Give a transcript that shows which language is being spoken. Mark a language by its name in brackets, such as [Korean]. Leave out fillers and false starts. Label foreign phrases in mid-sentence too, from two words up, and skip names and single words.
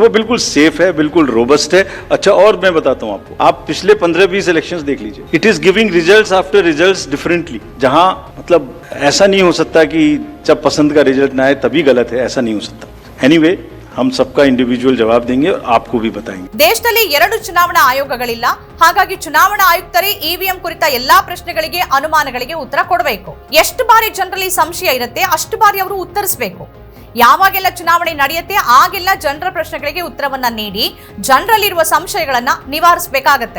[Hindi] वो बिल्कुल सेफ है, बिल्कुल रोबस्ट है। अच्छा, और मैं बताता हूं आपको, आप पिछले 15-20 इलेक्शंस देख लीजिए, [English] it is giving results after results differently. [Hindi] जहां मतलब ऐसा नहीं हो सकता कि जब पसंद का रिजल्ट ना आए तभी गलत है, ऐसा नहीं हो सकता। एनीवे, हम सबका इंडिविजुअल जवाब देंगे और आपको भी बताएंगे। [Kannada] ದೇಶದಲ್ಲಿ 2 ಚುನಾವಣಾ ಆಯೋಗಗಳಿಲ್ಲ, ಹಾಗಾಗಿ ಚುನಾವಣಾ ಆಯುಕ್ತರೇ EVM ಕುರಿತ ಎಲ್ಲಾ ಪ್ರಶ್ನೆಗಳಿಗೆ ಅನುಮಾನಗಳಿಗೆ ಉತ್ತರ ಕೊಡಬೇಕು. ಎಷ್ಟು ಬಾರಿ ಜನರಲ್ಲಿ ಸಂಶಯ ಇರುತ್ತೆ ಅಷ್ಟು ಬಾರಿ ಅವರು ಉತ್ತರಿಸಬೇಕು. ಯಾವಾಗೆಲ್ಲ ಚುನಾವಣೆ ನಡೆಯುತ್ತೆ ಆಗೆಲ್ಲ ಜನರ ಪ್ರಶ್ನೆಗಳಿಗೆ ಉತ್ತರವನ್ನ ನೀಡಿ ಜನರಲ್ಲಿರುವ ಸಂಶಯಗಳನ್ನ ನಿವಾರಿಸಬೇಕಾಗತ್ತೆ.